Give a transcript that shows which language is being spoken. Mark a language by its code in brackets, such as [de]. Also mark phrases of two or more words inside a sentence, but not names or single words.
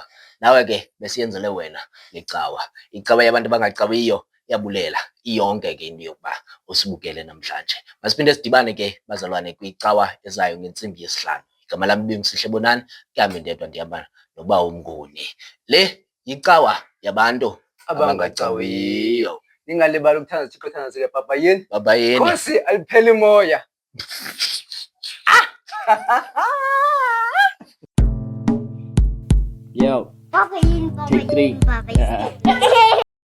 [xh] Nawe ke besiyenzele wena le cawa. Icawa yabantu abangacawiyo iyabulela iyonke ke into yokuba usibukele namhlanje. Masiphinde sidibane ke bazalwane kwicawa ezayo ngentsimbi yesihlanu. Igama lami Bimsihle Bonani, kuhambe ndedwa ndihamba noba umnguni. Le yicawa yabantu abangacawiyo. Ningalibali ukuthanda uThixo, thandazeke Papa yini. Baba yini. Khosi alipheli moya. Papa yini, Papa yini, Papa yini.